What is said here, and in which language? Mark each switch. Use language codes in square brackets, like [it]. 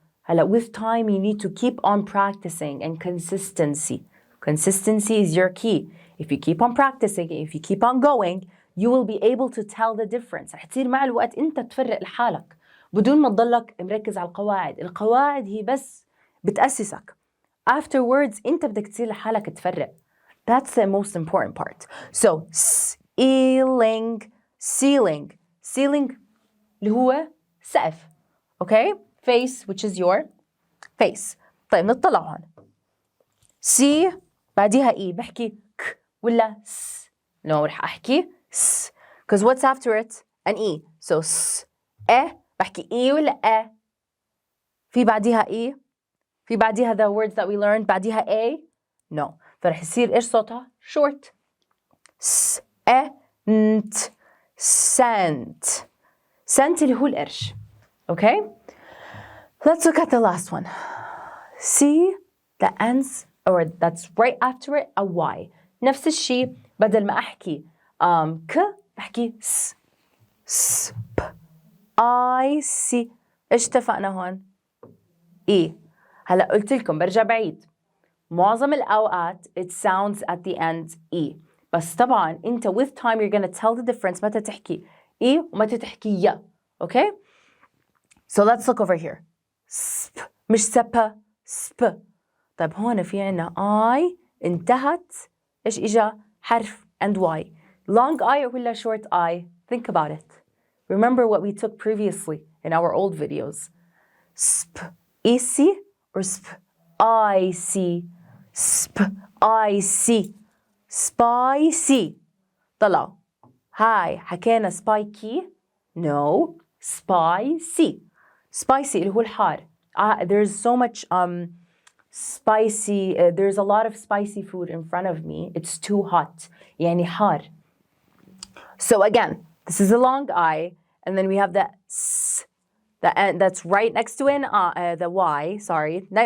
[en] هلا with time you need to keep on practicing and consistency. Consistency is your key. If you keep on practicing, if you keep on going, you will be able to tell the difference. [ar] رح تصير مع الوقت انت تفرق لحالك بدون ما تضلك مركز على القواعد. القواعد هي بس بتأسسك. [en] Afterwards [ar] انت بدك تصير لحالك تفرق. [en] That's the most important part. So ceiling, ceiling, ceiling [ar] اللي هو سقف. [en] Okay? Face, which is your face. [ar] طيب نطلع هون. C بعديها E. بحكي ك ولا س. [en] No, [ar] رح أحكي س. [en] Because what's after it? An E. So s. [ar] بحكي E ولا في بعديها E. في بعديها [en] the words that we learned [ar] بعديها [en] A. [ar] No. فرح يصير إيش صوتها? Short. S. نت. [en] Scent. [ar] Scent اللي هو القرش. [en] Okay? Let's look at the last one. C that ends or that's right after it a Y. [ar] نفس الشيء بدل ما أحكي ك بحكي س. سب. [en] I see. [ar] إيش اتفقنا هون؟ E. هلا قلت لكم برجع بعيد. معظم الأوقات [en] it sounds at the end E. [ar] بس طبعا أنت [en] with time you're gonna tell the difference [ar] متى تحكي E ومتى تحكي يا. [en] Okay? So let's look over here. [ar] سب مش سبا سب. طيب هون في عنا I انتهت إيش إجا حرف and Y. [en] Long I ولا short I? Think about it. Remember what we took previously in our old videos. Sp easy or sp icy? Sp icy. Spicy. [ar] طلعوا. هاي حكينا spiky. [en] No. Spicy. [ar] Spicy اللي هو الحار. [en] There's so much spicy. There's a lot of spicy food in front of me. It's too hot. [ar] يعني حار. [en] So again, this is a long I, and then we have the S. That's right next to it, the Y, sorry.